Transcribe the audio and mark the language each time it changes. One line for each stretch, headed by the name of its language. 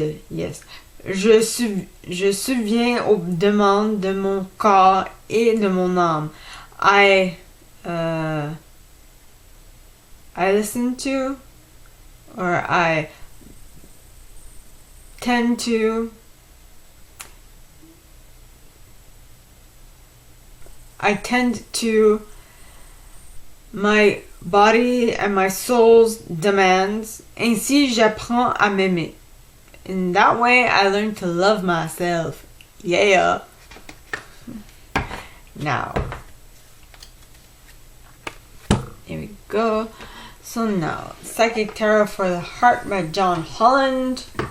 English: Yes.
French: Je subviens aux demandes de mon corps et de mon âme.
English: I listen to, or I tend to I tend to my body and my soul's demands.
French: Ainsi, j'apprends à m'aimer.
English: In that way, I learn to love myself. Yeah. Now, here we go. So now, Psychic Tarot for the Heart by John Holland.